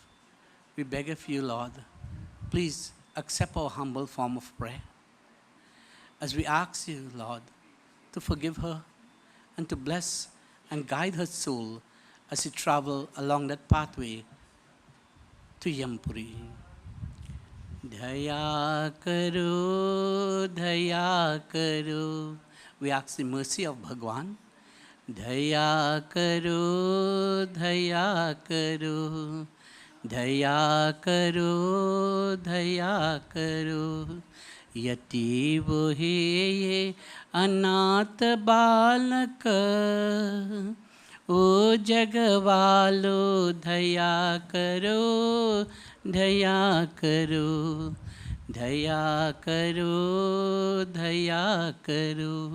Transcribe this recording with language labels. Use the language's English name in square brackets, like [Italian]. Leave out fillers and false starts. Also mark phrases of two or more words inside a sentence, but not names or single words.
[English] We beg of you, Lord, please accept our humble form of prayer. As we ask you, Lord, to forgive her and to bless and guide her soul as she travels along that pathway to Yampuri. [Hindi] दया करो, दया करो. [English] We ask the mercy of Bhagwan. [Hindi] दया करो, दया करो. दया करो, दया करो. यति वो हे ये अनाथ बालक ओ जगवालो दया करो दया करो दया करो दया करो